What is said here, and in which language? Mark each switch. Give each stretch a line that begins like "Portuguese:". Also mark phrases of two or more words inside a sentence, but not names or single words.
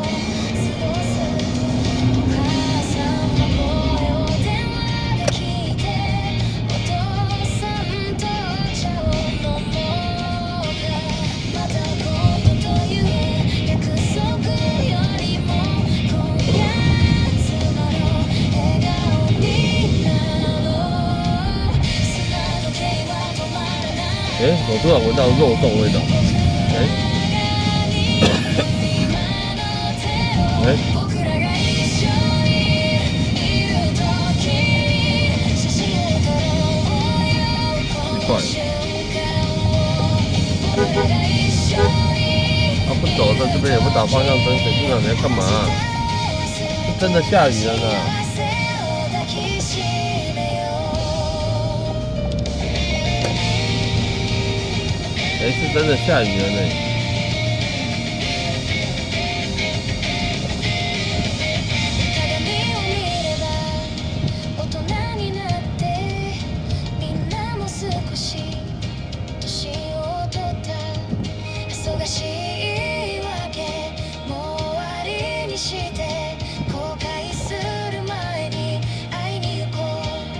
Japanese: 過ごすお母さんの声を電話で聞いてお父さんとお茶を飲もうかまた今度という約束よりも今夜妻の笑顔になろう砂時計は止まらない
Chinese: 哎，我突然闻到肉粽味道。哎哎，
Japanese: 僕らが一緒にいる時に写真を撮ろうよこの瞬間を僕らが一緒に
Chinese: 他不走在这边也不打方向灯，谁知道你在干嘛？是真的下雨了呢。
Japanese: 汗を抱きしめよう
Chinese: 哎，是真的下雨了呢。
Japanese: 鏡を見れば大人になってみんなも少し年を取った忙しいわけもう終わりにして後悔する前に会いに行こう